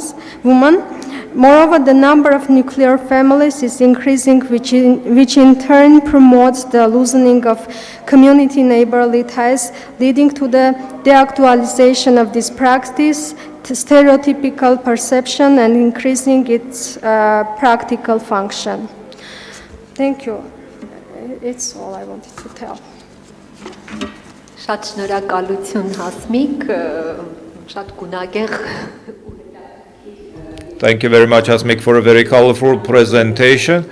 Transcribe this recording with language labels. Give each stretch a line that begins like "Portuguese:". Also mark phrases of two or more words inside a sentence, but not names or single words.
English: Moreover, the number of nuclear families is increasing, which in turn promotes the loosening of community neighborly ties, leading to the deactualization of this practice, to stereotypical perception, and increasing its practical function. Thank you. It's all I wanted to tell.
Armenian: Շատ շնորհակալություն Հասմիկ, շատ գունագեղ.
English: Thank you very much, Hasmik, for a very colorful presentation.